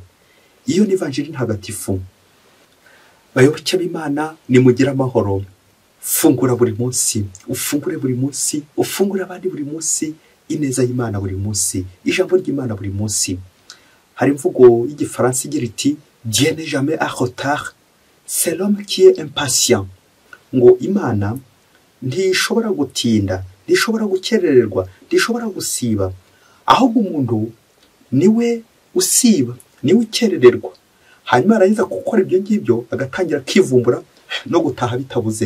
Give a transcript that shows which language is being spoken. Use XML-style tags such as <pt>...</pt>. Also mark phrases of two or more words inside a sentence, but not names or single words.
<rw>Iyo ni Ivanjili ntagatifu. Bayoboke b'Imana nimugira amahoro. Fungura buri munsi, ufungure buri munsi, ufungure abandi buri munsi, ineza y'Imana buri munsi, ijambo ry'Imana buri munsi. Hari imvugo y'Igifaransa igira iti:</rw> <fr>Dieu n'est jamais en retard, c'est l'homme qui est impatient.</fr> <rw>Ngo Imana ntishobora gutinda, ntishobora gukerererwa, ntishobora gusiba. Ahubwo umuntu niwe usiba, niwe ukerererwa. Hanyuma arayiza gukora ibyo ngibyo agatangira kivumbura no gutaha bitabuze.</rw>